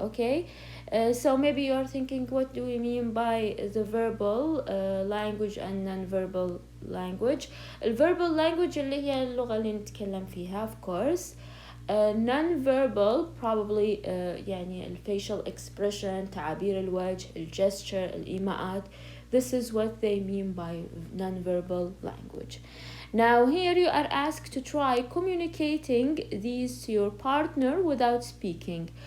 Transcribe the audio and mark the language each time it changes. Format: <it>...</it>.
<en>Okay, so maybe you're thinking, what do we mean by the verbal language and non-verbal language?</en> <ar>الverbal language اللي هي اللغة اللي نتكلم فيها,</ar> <en>of course. Non-verbal probably</en> <ar>يعني</ar> <en>facial expression,</en> <ar>تعابير الوجه,</ar> <en>gesture,</en> <ar>الإيماءات.</ar> <en>This is what they mean by non-verbal language. Now here you are asked to try communicating these to your partner without speaking.</en>